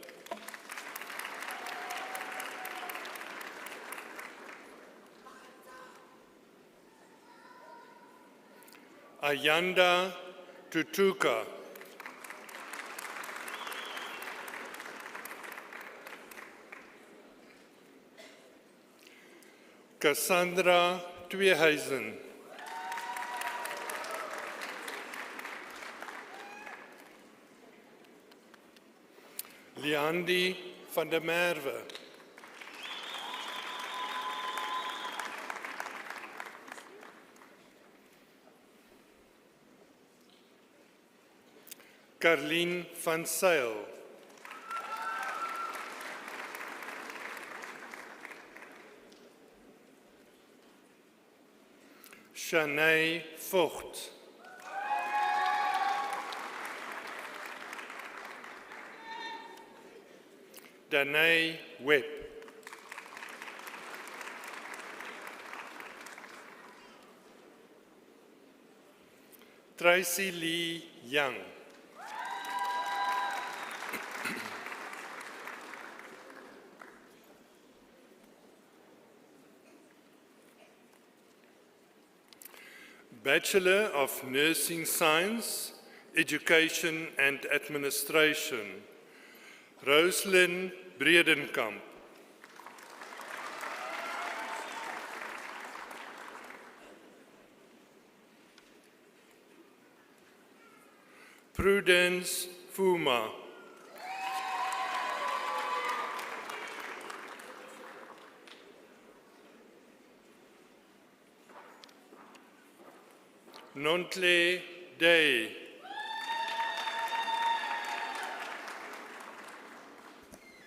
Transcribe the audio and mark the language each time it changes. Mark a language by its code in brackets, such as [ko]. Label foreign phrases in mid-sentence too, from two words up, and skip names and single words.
[en] Ayanda Tutuka. Cassandra Tweehuizen. Leandi van der Merwe. Carlien van Zyl. Shanae Vogt. Danae Webb. Tracy Lee Young. Bachelor of Nursing Science, Education and Administration, Roslyn Bredenkamp. Prudence Fuma. Nontle Day.